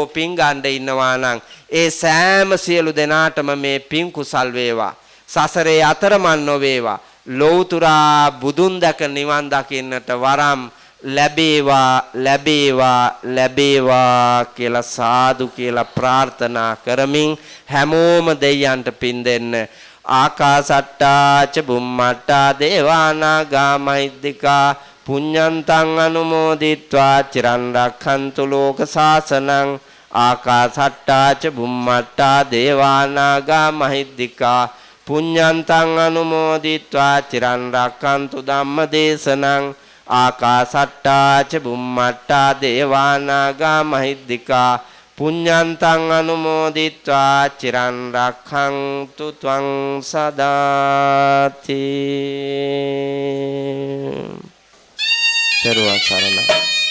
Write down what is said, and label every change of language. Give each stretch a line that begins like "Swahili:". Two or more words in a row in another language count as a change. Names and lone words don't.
Sinhala: පින් ගන්න ඉන්නවා නම් ඒ සෑම සියලු දෙනාටම මේ පින් කුසල් වේවා සසරේ අතරමන් නොවේවා ලෞතුරා බුදුන් දැක නිවන් දකින්නට වරම් ලැබේවා ලැබේවා ලැබේවා කියලා සාදු කියලා ප්‍රාර්ථනා කරමින් හැමෝම දෙයයන්ට පින් දෙන්න
Pali: ආකාසට්ටා ච බුම්මට්ටා දේවානාගා මහිද්దికා පුඤ්ඤන්තං අනුමෝදිත්වා චිරන් රක්ඛන්තු ලෝක සාසනං ආකාසට්ටා ච බුම්මට්ටා දේවානාගා මහිද්దికා පුඤ්ඤන්තං අනුමෝදිත්වා චිරන් රක්ඛන්තු ධම්මදේශනං ආකාසට්ටා ච බුම්මට්ටා දේවානාගා මහිද්దికා පුඤ්ඤන්තං අනුමෝදිත්වා චිරන් රක්ඛන්තු ත්වං සදාති.
Sinhala: තෙරුවන් සරණයි.